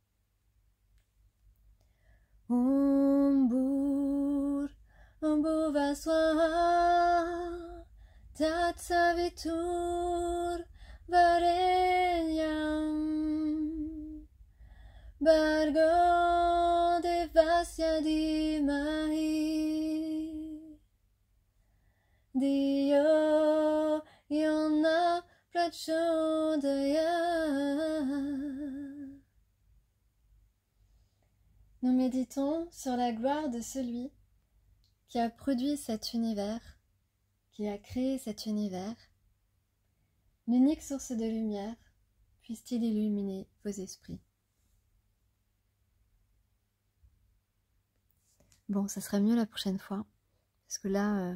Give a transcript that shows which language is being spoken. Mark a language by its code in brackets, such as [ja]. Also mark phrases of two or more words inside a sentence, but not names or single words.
[sa] ॐ भूर् भुवः स्वः तत् सवितुर् वरेण्यं भर्गो देवस्य धीमहि धियो यो नः प्रचोदयात्. [fr] Nous méditons sur la gloire de celui qui a produit cet univers, qui a créé cet univers. L'unique source de lumière, puisse-t-il illuminer vos esprits. Bon, ça sera mieux la prochaine fois, parce que là...